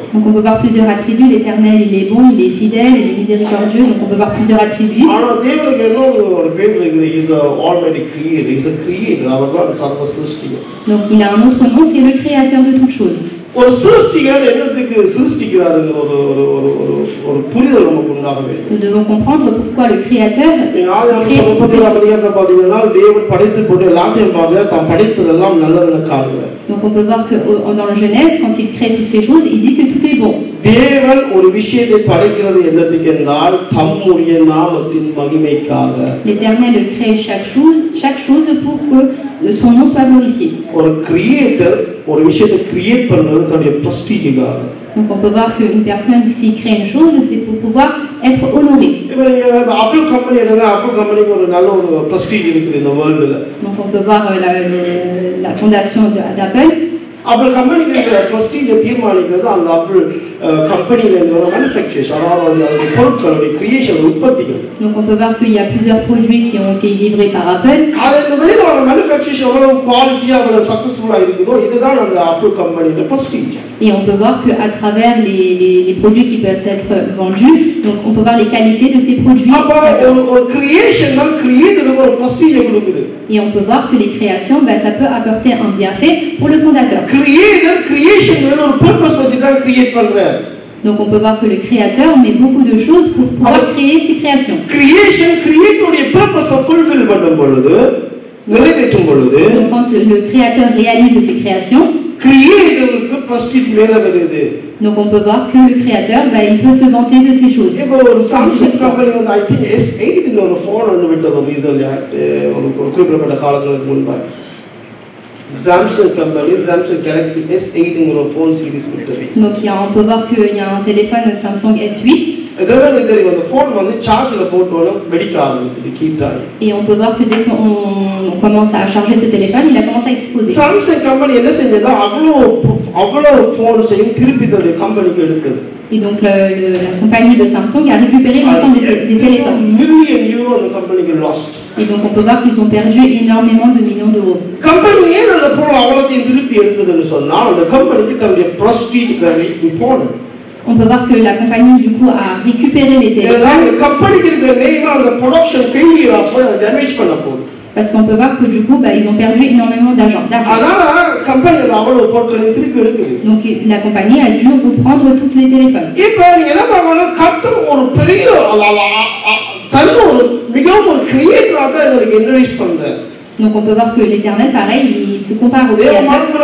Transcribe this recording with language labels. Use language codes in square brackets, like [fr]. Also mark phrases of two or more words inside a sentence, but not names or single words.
[fr] Donc on peut voir plusieurs attributs. L'Éternel il est bon, il est fidèle, il est miséricordieux. Donc on peut voir plusieurs attributs. [ta] ஆனா தேவனுக்கு இன்னொரு ஒரு பேர் இருக்குது. [en] He is a almighty creator. He is a creator. [ta] அவர்தான் சர்வ சிருஷ்டிகர். [fr] Donc il a un autre nom, c'est le créateur de toutes choses. [ta] ஒரு சிருஷ்டிகர் என்னத்துக்கு சிருஷ்டிக்கிறாருங்கிற ஒரு புரிதல் நமக்கு உண்டாக வேண்டும். [fr] Nous devons comprendre pourquoi le créateur. [ta] பார்த்தீங்கன்னா தேவன் படைத்து போட்டு எல்லாத்தையும் பார்க்க தான் படைத்ததெல்லாம் நல்லதுன்னு காணுவார். [fr] Donc on peut voir que dans le Genèse, quand il crée toutes ces choses, il dit que tout est bon. [ta] தேவன் ஒரு விஷயத்தை படைக்கிறது என்னத்துக்கு என்றால் தம்முடைய நாமத்தின் மகிமைக்காக. [fr] L'Éternel crée chaque chose pour que son nom soit glorifié. [ta] ஒரு கிரியேட்டர் ஒரு விஷயத்தை கிரியேட் பண்றது தன்னுடைய பிரஸ்டீஜுக்காக. [fr] Donc on peut voir qu'une personne s'il crée une chose, c'est pour pouvoir être honoré. [ta] இப்போ நீங்க ஆப்பிள் கம்பெனி எடுங்க, ஆப்பிள் கம்பெனிக்கு ஒரு நல்ல ஒரு பிரஸ்டீஜ் இருக்குது இந்த வேர்ல்டுல. [fr] Donc on peut voir la fondation d'Apple. [ta] ஆப்பிள் கம்பெனிக்கு இருக்கிற பிரஸ்டீஜை தீர்மானிக்கிறது அந்த ஆப்பிள் கம்பெனியில வர மேனுஃபேக்சர்ஸ், அதாவது அதோட பொருட்களுடைய கிரியேஷன், உற்பத்திகள். [fr] Donc on peut voir qu'il y a plusieurs produits qui ont été livrés par Apple. [ta] அது இந்த வெளியில வர மேனுஃபேக்சர்ஸ் எவ்வளவு குவாலிட்டியா அவ்வளவு சக்சஸ்ஃபுல்லா இருக்குதோ இதுதான் அந்த ஆப்பிள் கம்பெனியோட பிரஸ்டீஜ். [fr] Et on peut voir qu'à travers les produits qui peuvent être vendus, donc on peut voir les qualités de ces produits. [ta] ஒரு கிரியேஷன் தான் கிரியேட்டருக்கு ஒரு பிரஸ்டீஜை கொடுக்குது. [fr] Et on peut voir que les créations, ça peut apporter un bienfait pour le fondateur. [en] creator creation [ta] வேற ஒரு பர்பஸ் வச்சு தான் கிரியேட் பண்றாரு. [fr] Donc on peut voir que le créateur met beaucoup de choses pour pouvoir créer ses créations. [en] Creation creator purpose of fulfill [ta] பண்ணும் பொழுது, நிறைவேற்றும் பொழுது, [fr] donc quand le créateur réalise ses créations, [en] creatorக்கு prestige [ta] மேல வருது. [fr] donc on peut voir que le créateur il peut se vanter de ces choses. [ta] இப்போ ஒரு Samsung கம்பெனி வந்து [en] I think [ta] S8 ன்ற ஒரு ஃபோன் வந்து விட்டது ரீசன்ட்லி ஒரு குறிப்பிட்ட காலங்களுக்கு முன்பாக. Samsung company, Samsung Galaxy S8 ங்கிற ஃபோன் சீரிஸ் விட்டது. [fr] Donc on peut voir qu'il y a un téléphone Samsung S8. [ta] எதனால தெரியும் அந்த ஃபோன் வந்து சார்ஜ்ல போட்டோல வெடிக்க ஆரம்பிச்சிட்டு கீட்டாய். [fr] Et on peut voir que dès qu'on commence à charger ce téléphone, il a commencé à exploser. [ta] சாம்சங் கம்பெனி என்ன செஞ்சதா அவ்வளோ ஃபோன்ஸையும் திருப்பி தன்னுடைய கம்பெனிக்கு எடுத்தது. [fr] Et donc la compagnie de Samsung a récupéré l'ensemble des téléphones. [en] million euro [ta] அந்த கம்பெனிக்கு [en] lost. [fr] Et donc on peut voir qu'ils ont perdu énormément de millions d'euros. [ta] கம்பெனி ஏன் அந்த பொருள் அவ்வளோத்தையும் திருப்பி எடுத்ததுன்னு சொன்னால் அந்த கம்பெனிக்கு தன்னுடைய [en] prestige very important. [fr] On peut voir que la compagnie du coup a récupéré les téléphones. [ta] அந்த கம்பெனிக்கு இருக்கிற நேம் அந்த [en] production failure [ta] அப்போ டேமேஜ் பண்ண போகுது. [fr] Parce qu'on peut voir que du coup, ils ont perdu énormément d'argent. Donc la compagnie a dû reprendre tous les téléphones. Donc on peut voir que l'Éternel, pareil, il se compare au Créateur.